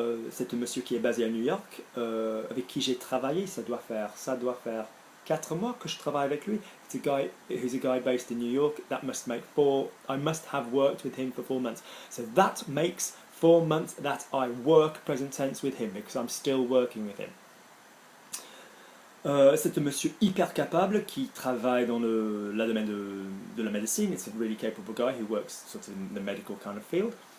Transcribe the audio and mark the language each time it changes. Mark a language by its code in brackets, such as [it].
[fr] C'est un monsieur qui est basé à New York, avec qui j'ai travaillé, ça doit faire 4 mois que je travaille avec lui. [en] He's a guy based in New York. That must make 4. I must have worked with him for 4 months. So that makes 4 months that I work present tense with him because I'm still working with him. [fr] C'est un monsieur hyper capable qui travaille dans le domaine de la médecine. [en] It's a really capable guy who works sort of in the medical kind of field.